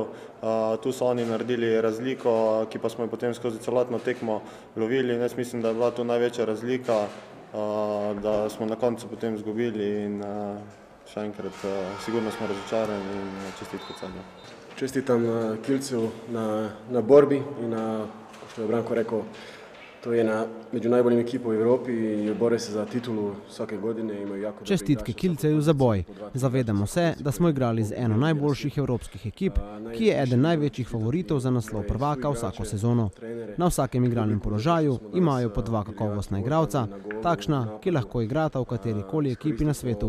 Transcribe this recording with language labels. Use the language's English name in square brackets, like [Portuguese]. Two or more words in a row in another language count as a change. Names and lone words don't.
[Slovenian] Tu so oni naredili razliko, ki pa smo jo potem skozi celotno tekmo lovili. Jaz mislim, da je bila tu največja razlika, da smo na koncu potem izgubili in še enkrat sigurno smo razočarani in čestitke Celju. [Croatian] Čestitam Kielcu na borbi in što je Branko rekao, to je među najboljim ekipom u Evropi i bore se za titulu svake godine. Imaju jako [Slovenian] Čestitke Kielceju za boj. Zavedamo se, da smo igrali z eno najboljših evropskih ekip, ki je eden največjih favoritov za naslov prvaka vsako sezono. Na vsakem igralnem položaju imajo po 2 kakovostna igralca, takšna, ki lahko igrata v katerikoli ekipi na svetu.